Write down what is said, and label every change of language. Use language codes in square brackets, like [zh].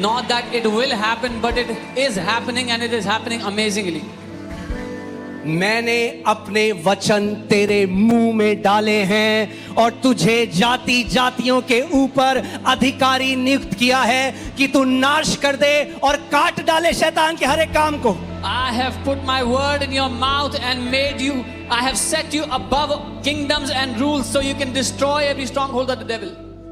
[en] Not that it will happen, but it is happening and it is happening amazingly. [hi] मैंने अपने वचन तेरे मुंह में डाले हैं और तुझे जाति जातियों के ऊपर अधिकारी नियुक्त किया है कि तू नाश कर दे और काट डाले शैतान के हर एक काम को. [en] I have put my word in your mouth and made you, I have set you above kingdoms and rules so you can destroy every stronghold of the devil.